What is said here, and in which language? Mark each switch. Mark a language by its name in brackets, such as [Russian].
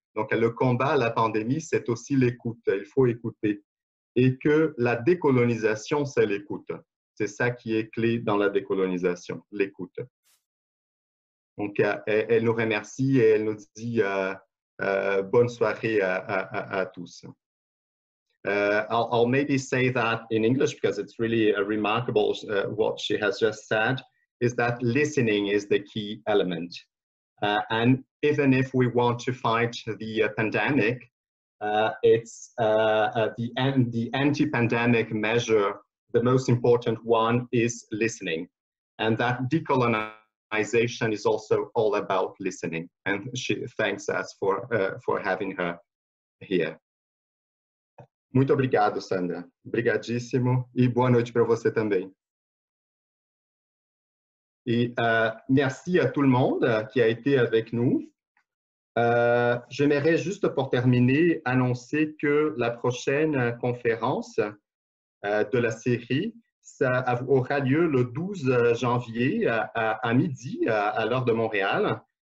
[French] Donc, le combat à la pandémie, c'est aussi l'écoute. Il faut écouter. Et que la décolonisation, c'est l'écoute. C'est ça qui est clé dans la décolonisation, l'écoute. Donc, elle nous remercie et elle nous dit bonne soirée à tous. [English] I'll maybe say that in English because it's really remarkable what she has just said, is that listening is the key element. And even if we want to fight the pandemic, it's the anti-pandemic measure, the most important one is listening. And that decolonization is also all about listening. And she thanks us for having her here. [Portuguese] Muito obrigado, Sandra. Obrigadíssimo e boa noite para você também. [French] Et merci à tout le monde qui a été avec nous. J'aimerais juste pour terminer annoncer que la prochaine conférence de la série ça aura lieu le 12 janvier à midi à l'heure de Montréal.